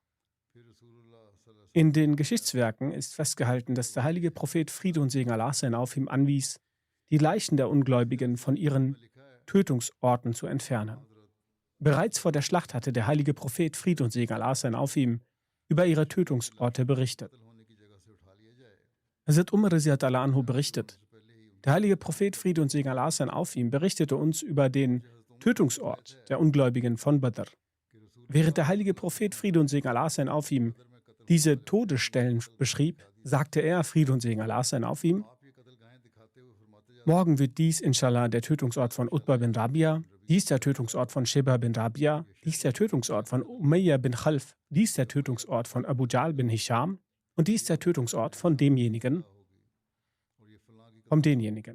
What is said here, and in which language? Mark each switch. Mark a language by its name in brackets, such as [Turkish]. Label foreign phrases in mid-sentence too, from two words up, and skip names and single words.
[German] In den Geschichtswerken ist festgehalten, dass der heilige Prophet Friede und Segen Allah sein auf ihm anwies, die Leichen der Ungläubigen von ihren Tötungsorten zu entfernen. Bereits vor der Schlacht hatte der heilige Prophet Friede und Segen Allah sein auf ihm über ihre Tötungsorte berichtet. Hazrat Umar [Arabic] رضي الله عنه [German] berichtet: Der heilige Prophet Friede und Segen Allah sein auf ihm berichtete uns über den Tötungsort der Ungläubigen von Badr. Während der heilige Prophet Friede und Segen Allah sein auf ihm diese Todesstellen beschrieb, sagte er, Friede und Segen Allah sein auf ihm: Morgen wird dies, inshallah, der Tötungsort von Utbah bin Rabia, dies der Tötungsort von Sheba bin Rabia, dies der Tötungsort von Umayya bin Khalf, dies der Tötungsort von Abu Jahl bin Hisham und dies der Tötungsort von demjenigen, denjenigen.